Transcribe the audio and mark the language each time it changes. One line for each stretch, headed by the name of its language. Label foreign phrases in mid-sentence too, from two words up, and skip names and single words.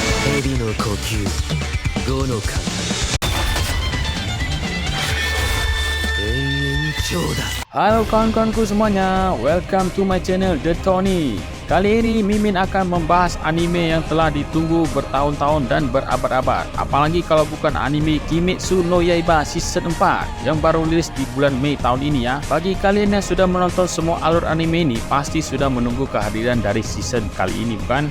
Japanese: 蛇の呼吸5の型永遠長だ。
Indonesian: Halo kawan-kawanku semuanya,
English: welcome to my channel The Tony.
Indonesian: Kali ini Mimin akan membahas anime yang telah ditunggu bertahun-tahun dan berabad-abad. Apalagi kalau bukan anime Kimetsu no Yaiba Season 4 yang baru rilis di bulan Mei tahun ini ya. Bagi kalian yang sudah menonton semua alur anime ini, pasti sudah menunggu kehadiran dari season kali ini bukan?